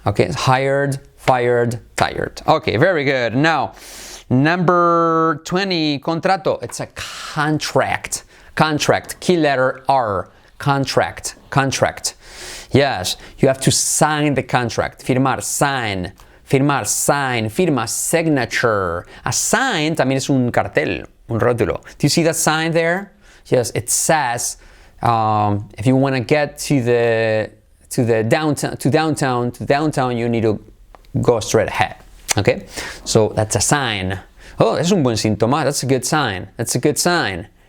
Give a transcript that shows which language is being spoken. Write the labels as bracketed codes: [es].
[en] Okay, hired, fired, tired. Okay, very good. Now, number 20, contrato. It's a contract. Contract. Key letter R. Contract. Contract. Yes, you have to sign the contract. Firmar, sign. Firmar, sign, firma, signature. [es] A sign también es un cartel, un rótulo. [en] Do you see that sign there? Yes, it says if you want to get to downtown, you need to go straight ahead. Okay, so that's a sign. Oh, es un buen síntoma. That's a good sign. That's a good sign.